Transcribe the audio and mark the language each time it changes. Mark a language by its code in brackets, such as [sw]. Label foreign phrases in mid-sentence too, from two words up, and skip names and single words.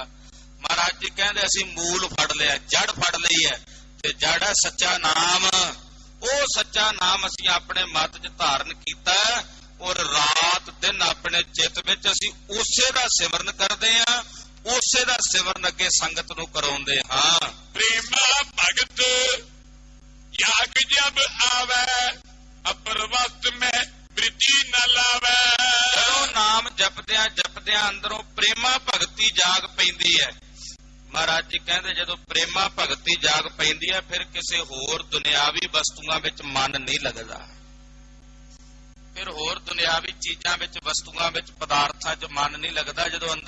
[pa] ਮਹਾਰਾਜ ਜੀ ਕਹਿੰਦੇ ਅਸੀਂ ਮੂਲ ਫੜ ਲਿਆ, ਜੜ ਫੜ ਲਈ ਹੈ, ਤੇ ਜੜ ਹੈ ਸੱਚਾ ਨਾਮ। ਉਹ ਸੱਚਾ ਨਾਮ ਅਸੀਂ ਆਪਣੇ ਮਤ 'ਚ ਧਾਰਨ ਕੀਤਾ, ਔਰ ਰਾਤ ਦਿਨ ਆਪਣੇ ਚਿੱਤ ਵਿੱਚ ਅਸੀਂ ਉਸੇ ਦਾ ਸਿਮਰਨ ਕਰਦੇ ਹਾਂ, ਉਸੇ ਦਾ ਸਿਮਰਨ ਅੱਗੇ ਸੰਗਤ ਨੂੰ ਕਰਾਉਂਦੇ ਹਾਂ। [hi] प्रेमा भगत याग जब आवे, अपर वस्त में वृद्धि न लावे। [pa] ਜਦੋਂ ਨਾਮ ਜਪਦਿਆਂ ਜਪਦਿਆਂ ਅੰਦਰੋਂ ਪ੍ਰੇਮਾ ਭਗਤੀ ਜਾਗ ਪੈਂਦੀ ਹੈ। ਮਹਾਰਾਜ ਜੀ ਕਹਿੰਦੇ ਜਦੋਂ ਪ੍ਰੇਮਾ ਭਗਤੀ ਜਾਗ ਪੈਂਦੀ ਹੈ ਫਿਰ ਕਿਸੇ ਹੋਰ ਦੁਨਿਆਵੀ ਵਸਤੂਆਂ ਵਿੱਚ ਮਨ ਨਹੀਂ ਲੱਗਦਾ। ਫਿਰ ਹੋਰ ਦੁਨਿਆਵੀ ਚੀਜ਼ਾਂ ਵਿੱਚ, ਵਸਤੂਆਂ ਵਿੱਚ, ਪਦਾਰਥਾਂ 'ਚ ਮਨ ਨਹੀਂ ਲੱਗਦਾ।